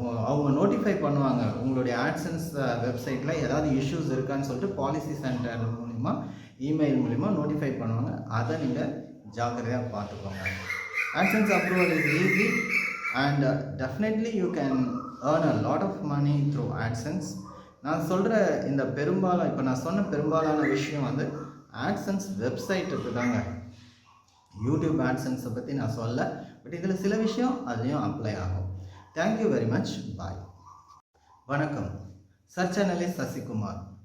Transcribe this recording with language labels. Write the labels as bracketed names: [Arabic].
[Tamil] அவங்க நோட்டிஃபை பண்ணுவாங்க உங்களுடைய AdSense வெப்சைட்டில் ஏதாவது இஷ்யூஸ் இருக்கான்னு சொல்லிட்டு பாலிசி சென்டர் மூலிமா இமெயில் மூலிமா நோட்டிஃபை பண்ணுவாங்க. அதை நீங்கள் ஜாக்கிரதையாக பார்த்துக்கோங்க. [English] AdSense approval is easy and definitely you can earn a lot of money through AdSense. [Tamil] நான் சொல்கிற இந்த இப்போ நான் சொன்ன பெரும்பாலான விஷயம் வந்து AdSense வெப்சைட்டுக்கு தாங்க. யூடியூப் AdSense பற்றி நான் சொல்ல. பட் இதில் சில விஷயம் அதுலேயும் அப்ளை ஆகும். [English] Thank you very much. [Tamil] பாய். வணக்கம். Search analyst Sasikumar.